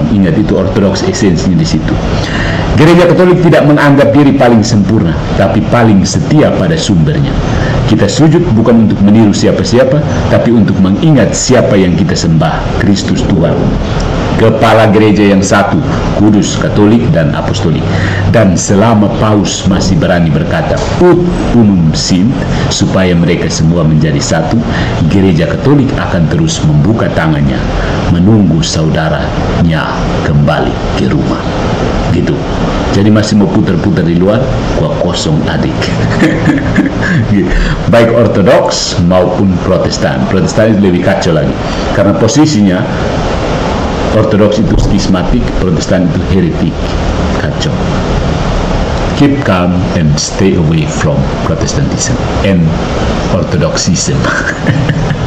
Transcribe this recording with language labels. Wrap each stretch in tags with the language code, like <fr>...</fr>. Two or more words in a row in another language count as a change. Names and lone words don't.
<id>Ingat, itu ortodoks esensinya di situ. Gereja Katolik tidak menganggap diri paling sempurna, tapi paling setia pada sumbernya. Kita sujud bukan untuk meniru siapa-siapa, tapi untuk mengingat siapa yang kita sembah, Kristus Tuhan. Kepala gereja yang satu, kudus, katolik, dan apostolik. Dan selama Paus masih berani berkata,</id> <la>ut unum sint,</la> <id>supaya mereka semua menjadi satu, gereja Katolik akan terus membuka tangannya, menunggu saudaranya kembali ke rumah. Gitu. Jadi masih mau putar-putar di luar, gua kosong adik. Baik ortodoks maupun protestan. Protestan itu lebih kacau lagi, karena posisinya ortodoks itu skismatik, protestan itu heretik. Kacau.</id> <en>Keep calm and stay away from Protestantism and Orthodoxism.</en>